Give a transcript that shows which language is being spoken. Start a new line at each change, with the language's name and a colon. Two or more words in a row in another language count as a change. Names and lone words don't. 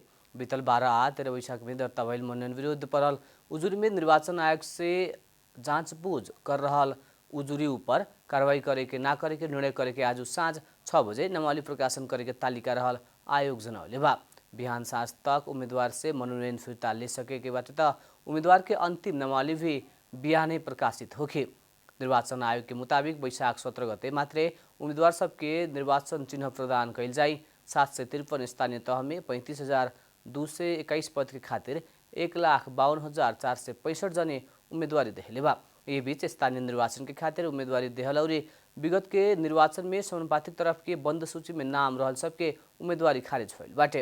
Bhojpuri: बीतल 12 आ 13 वैशाख में दर्ता भइल मनोनयन विरुद्ध परल उजुरी में निर्वाचन आयोग से जाँचबूझ कर रहल उजुरी ऊपर कार्रवाई करे के ना करे के निर्णय करे के आज साँझ 6 बजे नामावली प्रकाशन करे के तालिका रहल आयोग जनौले बा। बिहान साँझ तक उम्मीदवार से मनोनयन फिर्ता ले सके के बाटे त उम्मीदवार के अंतिम नामावली भी बिहानै प्रकाशित होखे। निर्वाचन आयोग के मुताबिक वैशाख 17 गते मात्रै उम्मीदवार सबके निर्वाचन चिन्ह प्रदान कैल जाई। 753 स्थानीय तह में 35,221 पद के खातिर 1,52,465 जने उम्मीदवारी देहले बा। ये बीच स्थानीय निर्वाचन के खातिर उम्मीदवारी देहल और विगत के निर्वाचन में समानुपातिक तरफ के बंद सूची में नाम रहल सबके उम्मीदवारी खारिज भइल बाटे।